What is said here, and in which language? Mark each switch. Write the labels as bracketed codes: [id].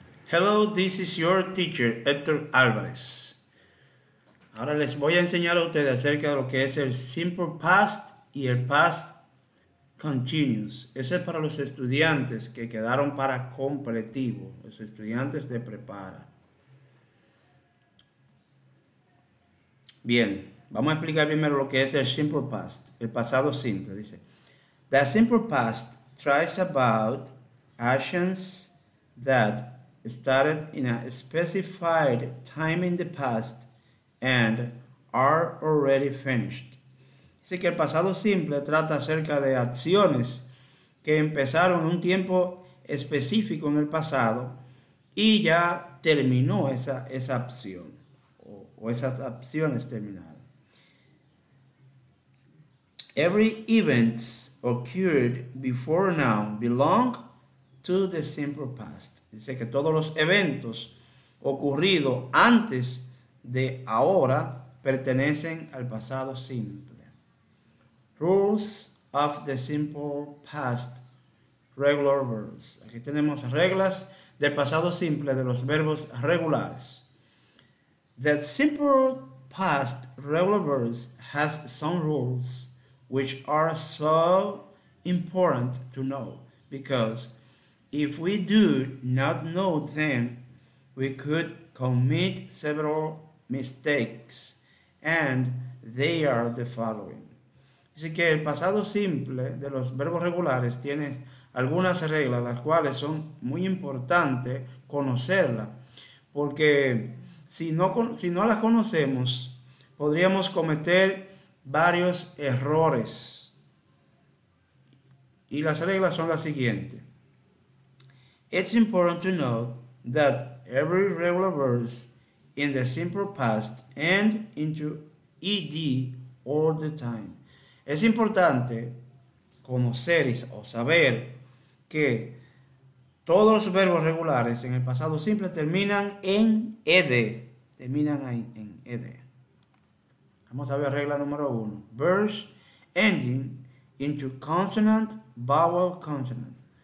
[en] Hello, this is your teacher, Héctor Álvarez. [es] Ahora les voy a enseñar a ustedes acerca de lo que es el Simple Past y el Past Continuous. Eso es para los estudiantes que quedaron para completivo, los estudiantes de prepara. Bien, vamos a explicar primero lo que es el Simple Past, el pasado simple. Dice, [en] the Simple Past tries about actions that started in a specified time in the past and are already finished. [es] Dice que el pasado simple trata acerca de acciones que empezaron en un tiempo específico en el pasado y ya terminó esa acción o esas acciones terminaron. [en] Every events occurred before now belong to the simple past. [es] Dice que todos los eventos ocurridos antes de ahora pertenecen al pasado simple. [en] Rules of the simple past regular verbs. [es] Aquí tenemos reglas del pasado simple de los verbos regulares. [en] The simple past regular verbs has some rules which are so important to know because if we do not know them, we could commit several mistakes, and they are the following. [es] Dice que el pasado simple de los verbos regulares tiene algunas reglas, las cuales son muy importantes conocerlas, porque si no las conocemos, podríamos cometer varios errores. Y las reglas son las siguientes. [en] It's important to note that every regular verb in the simple past ends into ed all the time. [es] Es importante conocer o saber que todos los verbos regulares en el pasado simple terminan en ed. Terminan ahí en ed. Vamos a ver regla número 1. [en] Verbs ending into consonant, vowel, consonant.